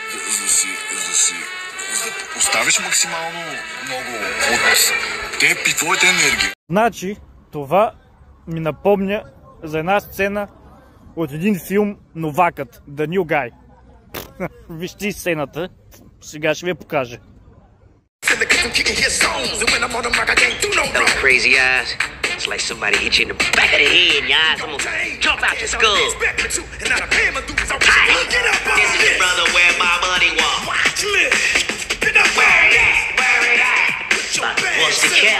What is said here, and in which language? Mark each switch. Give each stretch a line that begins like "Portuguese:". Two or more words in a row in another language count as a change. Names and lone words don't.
Bulgarian: За да оставиш максимално много от теб и твоята енергия. Значи, това ми напомня за една сцена от един филм "Новакът",
English: The New Guy.
Bulgarian: Вижте сцената, сега ще ви я покажа.
English: Those crazy eyes, it's like somebody hit you in the back of the head and your eyes almost jump out your skull. This is the brother where my money was. Watch me. Where it at? Bust the cap.